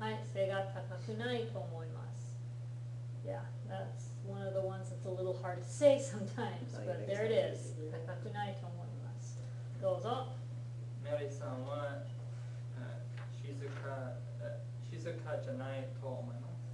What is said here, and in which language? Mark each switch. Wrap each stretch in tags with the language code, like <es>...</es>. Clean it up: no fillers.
<ja>はい、背が高くないと思います.</ja> <en>Yeah, that's one of the ones that's a little hard to say sometimes, but there it is.</en> <ja>高くないと思います.どうぞ。メアリーさんは静かじゃないと思います。</ja>